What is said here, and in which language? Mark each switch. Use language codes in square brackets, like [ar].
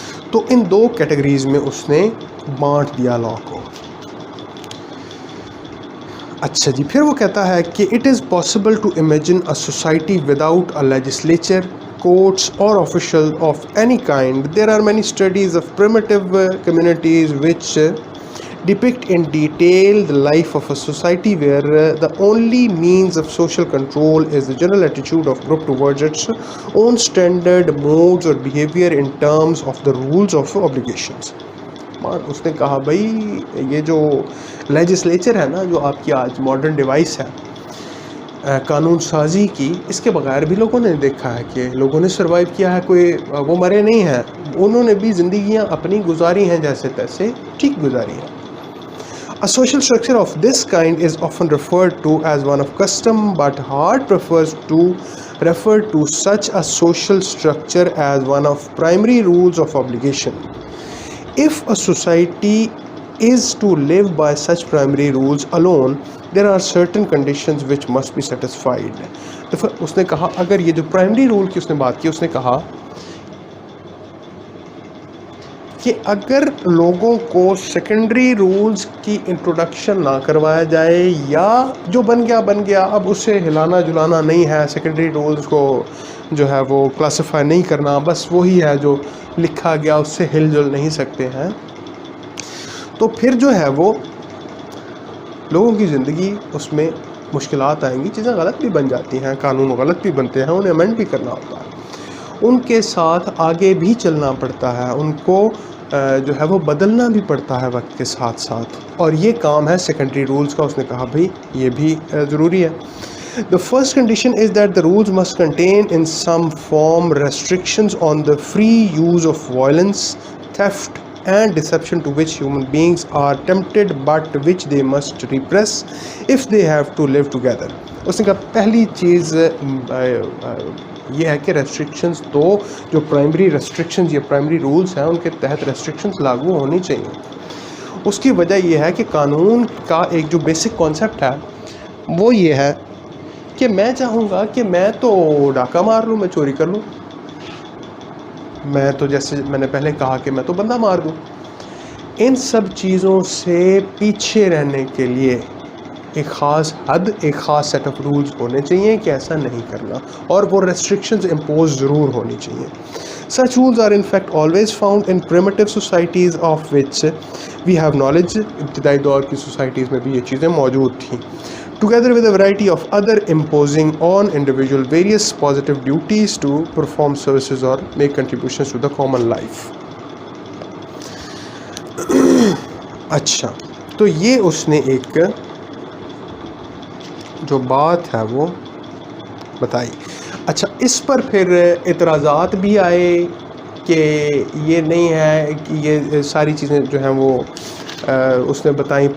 [ur] تو ان دو کیٹیگریز میں اس نے بانٹ دیا لا کو. اچھا جی، پھر وہ کہتا ہے کہ [en] It is possible to imagine a society without a legislature, courts or official of any kind. There are many studies of primitive communities which depict in detail the life of a society where the only means of social control is the general attitude of group towards its own standard modes or behavior in terms of the rules of obligations. [ur] اس نے کہا بھائی یہ جو legislature ہے نا، جو آپ کی آج ماڈرن ڈیوائس ہے قانون سازی کی، اس کے بغیر بھی لوگوں نے دیکھا ہے کہ لوگوں نے سروائیو کیا ہے، کوئی وہ مرے نہیں ہیں، انہوں نے بھی زندگیاں اپنی گزاری ہیں جیسے تیسے ٹھیک گزاری ہیں. [en] A social structure of this kind is often referred to as one of custom, but Hart prefers to refer to such a social structure as one of primary rules of obligation. If a society is to live by such primary rules alone, there are certain conditions which must be satisfied. [ur] تو اس نے کہا اگر یہ جو primary role کی اس نے بات کی، اس نے کہا کہ اگر لوگوں کو سیکنڈری رولز کی انٹروڈکشن نہ کروایا جائے، یا جو بن گیا اب اسے ہلانا جلانا نہیں ہے، سیکنڈری رولز کو جو ہے وہ کلاسیفائی نہیں کرنا، بس وہی ہے جو لکھا گیا، اس سے ہل جل نہیں سکتے ہیں، تو پھر جو ہے وہ لوگوں کی زندگی اس میں مشکلات آئیں گی، چیزیں غلط بھی بن جاتی ہیں، قانون غلط بھی بنتے ہیں، انہیں امینڈ بھی کرنا ہوتا ہے، ان کے ساتھ آگے بھی چلنا پڑتا ہے، ان کو جو ہے وہ بدلنا بھی پڑتا ہے وقت کے ساتھ ساتھ، اور یہ کام ہے سیکنڈری رولز کا. اس نے کہا بھائی یہ بھی ضروری ہے. [en] The first condition is that the rules must contain in some form restrictions on the free use of violence, theft and deception to which human beings are tempted but which they must repress if they have to live together. [ur] اس نے کہا پہلی چیز یہ ہے کہ restrictions, تو جو primary restrictions یا پرائمری رولز ہیں ان کے تحت ریسٹرکشنز لاگو ہونی چاہیے. اس کی وجہ یہ ہے کہ قانون کا ایک جو بیسک کانسیپٹ ہے وہ یہ ہے کہ میں چاہوں گا کہ میں تو ڈاکہ مار لوں، میں چوری کر لوں، میں تو جیسے میں نے پہلے کہا کہ میں تو بندہ مار دوں. ان سب چیزوں سے پیچھے رہنے کے لیے ایک خاص حد، ایک خاص سیٹ آف رولز ہونے چاہیے کہ ایسا نہیں کرنا، اور وہ ریسٹرکشنز امپوز ضرور ہونی چاہیے. [en] Such rules are in fact always found in primitive societies of which we have knowledge. [ur] ابتدائی دور کی سوسائٹیز میں بھی یہ چیزیں موجود تھیں. [en] together with a variety of other imposing on individual various positive duties to perform services or make contributions to the common life. [ur] اچھا تو یہ اس نے ایک جو بات ہے وہ بتائی. اچھا اس پر پھر اعتراضات بھی آئے کہ یہ نہیں ہے کہ یہ ساری چیزیں جو ہیں وہ اس نے بتائیں.